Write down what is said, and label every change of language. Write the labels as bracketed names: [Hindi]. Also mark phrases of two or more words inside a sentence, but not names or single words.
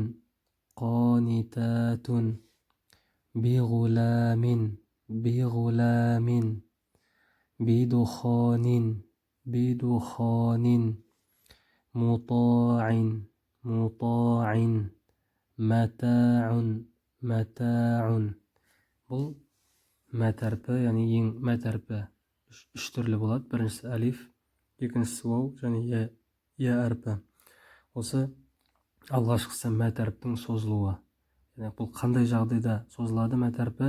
[Arabic] قانتات بغلام بغلام بدخان بدخان مطاع مطاع متاع متاع. [Kazakh] Бұл мәт әрпі, яғни ең мәт әрпі үш түрлі болады. Біріншісі әлиф, екіншісі вау және я әрпі. Осы алғашқысы мәт әріптің созылуы. Бұл қандай жағдайда созылады мәт әрпі?